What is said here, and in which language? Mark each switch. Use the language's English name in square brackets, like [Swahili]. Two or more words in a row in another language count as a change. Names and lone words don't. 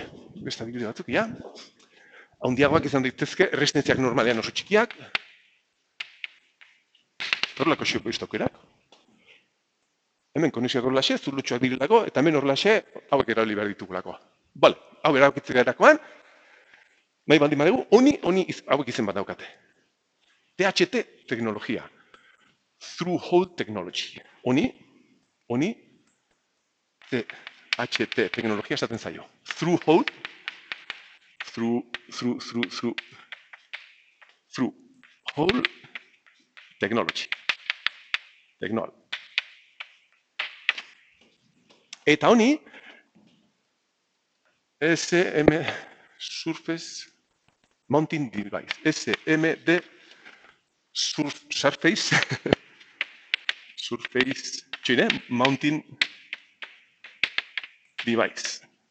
[Basque] Beste adibide batzuk, ja. Handiagoak izan daitezke, erresistentziak normalean oso txikiak, horrelako xiopoiztokerak. Hemen konexioak horrelaxe, zulotxoak direlako, eta hemen horrelaxe, hauek erabili behar ditugulako. Bale, hau erabakitzea erakoan, nahi baldin badugu, honi hauek izen bat daukate. THT teknologia. [English] Through-hole technology. [Basque] Honi, THT teknologia esaten zaio. [English] Through-hole, through-hole technology. [Basque] Eta honi, [English] SM Surface Mounting Device. SMD Surface Mounting Device.